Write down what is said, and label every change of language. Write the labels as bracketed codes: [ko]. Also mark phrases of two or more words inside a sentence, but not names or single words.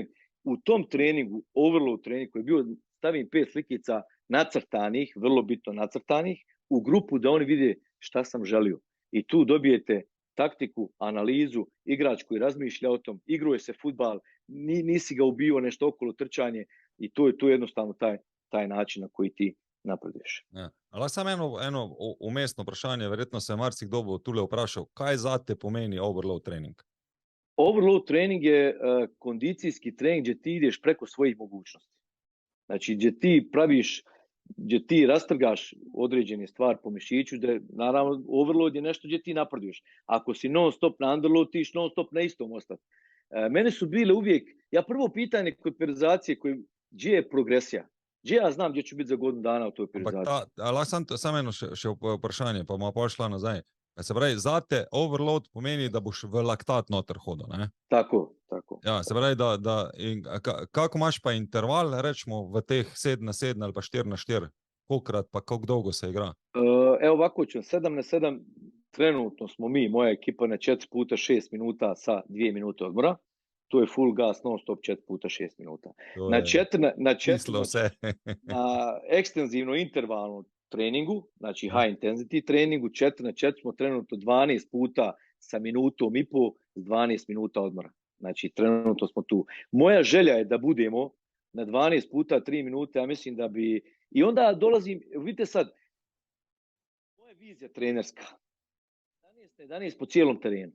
[bs] U tom treningu, overload treningu koji je bio, stavim 5 slikica nacrtanih, vrlo bitno nacrtanih, u grupu da oni vide šta sam želio. I tu dobijete taktiku, analizu, igrač koji razmišlja o tom, igruje se fudbal, nisi ga ubio nešto okolo trčanje i to je jednostavno taj način na koji ti napreduješ. [sl] Ja. Ali samo eno umestno vprašanje, verjetno se marsikdo bo tule vprašal, kaj zate pomeni overload trening? [bs] Overload trening je kondicijski trening gdje ti ideš preko svojih mogućnosti. Znači gdje ti rastrgaš određene stvari po mišiću, da naravno overload je nešto gdje ti napreduješ. Ako si non stop na underload, ti non stop na istom ostati. Mene su bile uvijek, ja prvo pitanje kod periodizacije, gdje je progresija? Gdje ja znam gdje ću biti za godinu dana u toj periodizaciji? [sl] Ali samo eno še vprašanje, pa bomo pošla nazaj. Se pravi, zate overload pomeni, da boš v laktat noter hodil, ne? Tako. Ja, se pravi, kako imaš pa interval, rečemo, v teh 7-7 ali pa 4-4? Kolikrat pa koliko dolgo se igra? [bs] Evo ovako ću, 7-7 trenutno smo mi, moja ekipa, na 4 puta 6 minuta sa 2 minute odmora. To je [en] full gas, [bs] non stop 4 puta 6 minuta. Na ekstenzivno intervalno treningu, znači [en] high intensity [bs] treningu, 4x4 smo trenutno 12 puta sa minutom i pol, 12 minuta odmora. Znači trenutno smo tu. Moja želja je da budemo na 12 puta 3 minute, ja mislim da bi... I onda dolazim, vidite sad, moja vizija trenerska, 11 po cijelom terenu.